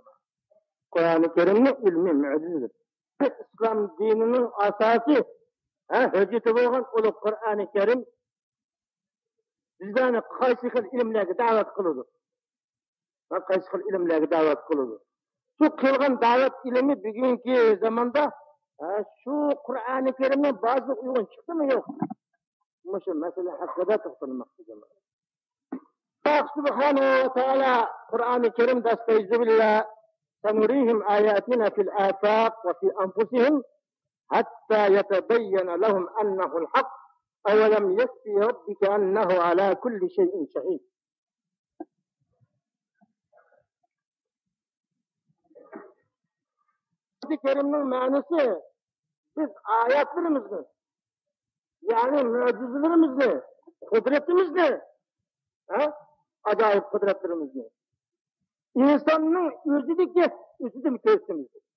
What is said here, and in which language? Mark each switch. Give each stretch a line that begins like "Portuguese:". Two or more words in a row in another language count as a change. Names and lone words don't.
Uzbek: Qur'oni Karimning ilmi mo'jizadir. Islom dinining asosi, hujjati bo'lgan ulug' Qur'oni Karim bizlarni qaysi xil ilmlarga da'vat qiladi. Qaysi xil ilmlarga da'vat qiladi. Shu qilgan da'vat ilmi bugungi zamonda shu Qur'oni Karimning ba'zi uyg'un chiqdimi yo'q? Shu masala haqida to'xtalmoqchiman.
Arabic: Allah سبحانه وتعالى Qur'oni Karimda أستعيذ بالله سنريهم آياتنا في الآفاق وفي أنفسهم حتى يتبين لهم أنه الحق أولم يكف ربك أنه على كل شيء شهيد.
Uzbek: Qur'oni Karimning ma'nosi biz oyatlarimizni, ya'ni mo'jizalarimizni, qudratimizni, ajoyib qudratlarimizni insonning o'zidan ko'rsatamiz.